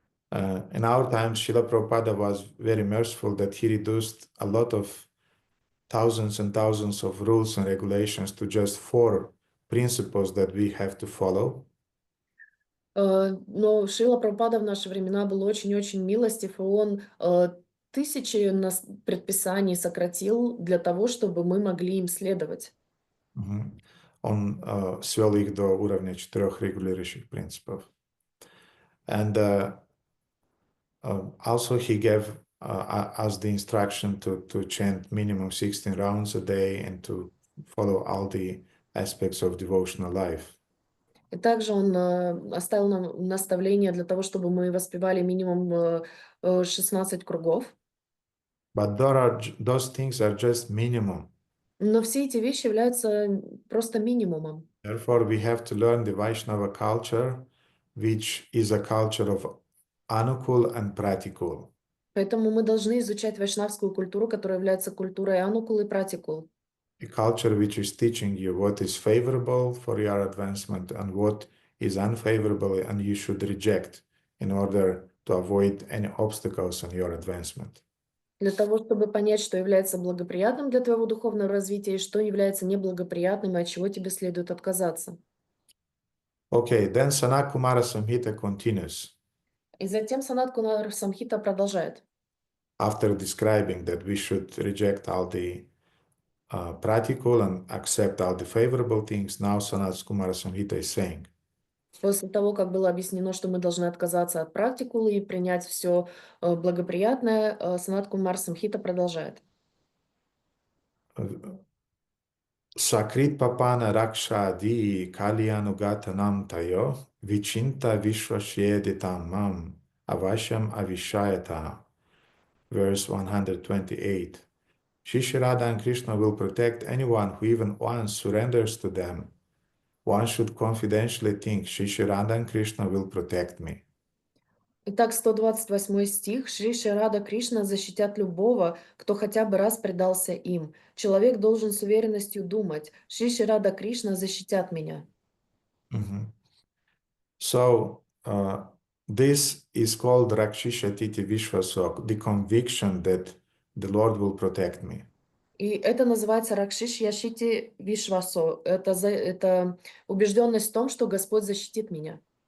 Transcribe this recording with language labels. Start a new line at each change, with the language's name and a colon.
English: In our times, Srila Prabhupada was very merciful that he reduced a lot of thousands and thousands of rules and regulations to just 4 principles that we have to follow.
Russian: Но Шрила Прабхупада в наши времена был очень-очень милостив, и он тысячи предписаний сократил для того, чтобы мы могли им следовать. Он свел их до уровня 4 регулирующих принципов.
English: And also he gave us the instruction to chant minimum 16 rounds a day and to follow all the aspects of devotional life.
Russian: И также он оставил нам наставление для того, чтобы мы воспевали минимум 16 кругов.
English: But those things are just minimum.
Russian: Но все эти вещи являются просто минимумом.
English: Therefore, we have to learn the Vaishnava culture, which is a culture of anukul and pratikul.
Russian: Поэтому мы должны изучать вайшнавскую культуру, которая является культурой анукул и пратикул.
English: A culture which is teaching you what is favorable for your advancement and what is unfavorable and you should reject in order to avoid any obstacles in your advancement.
Russian: Для того, чтобы понять, что является благоприятным для твоего духовного развития и что является неблагоприятным, и от чего тебе следует отказаться.
English: Okay, then Sanat Kumara Samhita continues.
Russian: И затем Санат Кумара Самхита продолжает.
English: After describing that we should reject all the practical and accept all the favorable things, now Sanat Kumara Samhita is saying,
Russian: После того, как было объяснено, что мы должны отказаться от практикулы и принять все благоприятное, Санат Кумар Самхита продолжает.
Sanskrit: Sakrit papana rakshadi kalyanugatanam tayo vichinta vishvashyeditam mam avashyam avishayata.
English: Verse 128. Shri Radha and Krishna will protect anyone who even once surrenders to them. One should confidentially think, Shri Radha and Krishna will protect me.
Russian: Итак, 128 стих. Шри Рада Кришна защитят любого, кто хотя бы раз предался им. Человек должен с уверенностью думать, Шри Рада Кришна защитят меня.
English: So, this is called Rakshishati Vishvasok, the conviction that the Lord will protect me.
Russian: И это называется Ракшиш Яшити Вишвасо. Это убежденность в том, что Господь защитит меня.